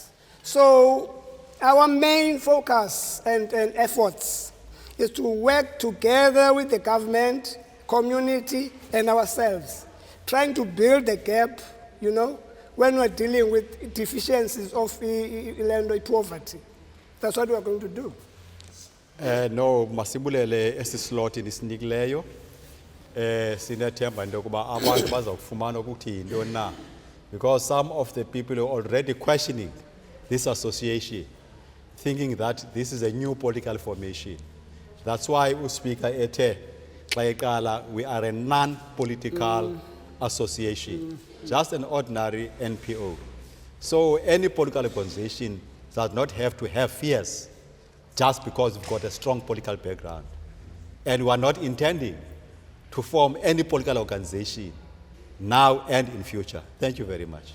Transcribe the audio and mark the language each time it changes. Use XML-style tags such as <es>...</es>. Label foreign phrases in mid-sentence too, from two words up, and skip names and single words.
<en>So our main focus and efforts is to work together with the government, community, and ourselves, trying to build the gap, when we're dealing with deficiencies of land poverty. That's what we're going to do. No,</en> <xh>masibulele esislot nisinikileyo. Sinethemba into yokuba abantu bazawufumana ukuthi yintoni na.</xh> <en>Because some of the people are already questioning this association, thinking that this is a new political formation. That's why</en> <xh>uSpeaker ethe xa eqala,</xh> <en>we are a non-political association, just an ordinary NPO. So any political organization does not have to have fears just because we've got a strong political background. And we are not intending to form any political organization now and in future.</en>